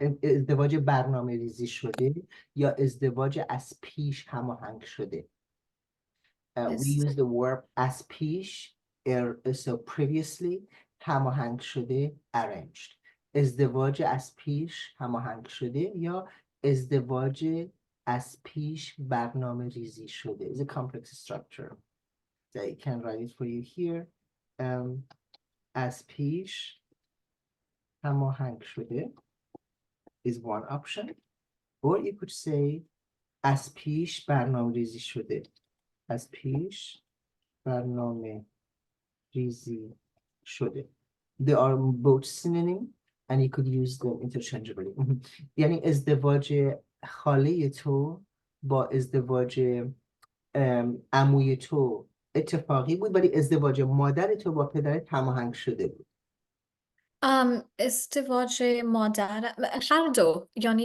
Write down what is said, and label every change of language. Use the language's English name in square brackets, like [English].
[Persian] ازدواج برنامه ریزی شده یا ازدواج از پیش هماهنگ شده؟ [English] We use the verb as [Persian] پیش [English] so previously، [Persian] هماهنگ شده [English] arranged. [Persian] ازدواج از پیش هماهنگ شده یا ازدواج از پیش برنامه ریزی شده. [English] It's a complex structure. So I can write it for you here. [Persian] از پیش هماهنگ شده [English] is one option. Or you could say [Persian] از پیش برنامه ریزی شده. از پیش برنامه ریزی شده. [English] They are both synonym and you could use them interchangeably. [Persian] یعنی ازدواج خاله تو با ازدواج عموی تو اتفاقی بود ولی ازدواج مادر تو با پدرت هماهنگ شده بود. ازدواج مادر هر دو، یعنی